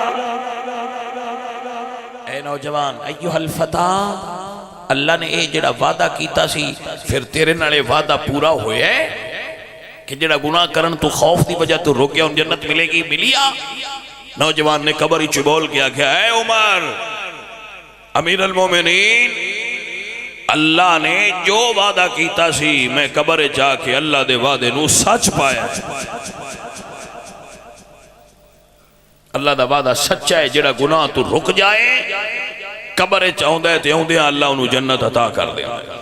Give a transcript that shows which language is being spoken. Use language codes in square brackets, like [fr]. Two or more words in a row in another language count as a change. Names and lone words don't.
[pa] اے نوجوان [ar] أيها الفتى, [pa] اللہ نے یہ جیہڑا وعدہ کیتا سی پھر تیرے نال وعدہ پورا ہویا ہے کہ جیہڑا گناہ کرن تو خوف کی وجہ تو رک گیا، اون جنت ملے گی، ملیا. نوجوان نے قبر چ بول کے آکھیا ہے عمر [ar] أمير المؤمنين, [pa] اللہ نے جو وعدہ کیتا سی میں قبر جا کے اللہ دے وعدے نوں سچ پایا. اللہ دا وعدہ سچا ہے، جیہڑا گناہ تو رک جائے قبر چ آؤندا ہے تے آؤندیاں اللہ انہوں نے جنت عطا کر دے.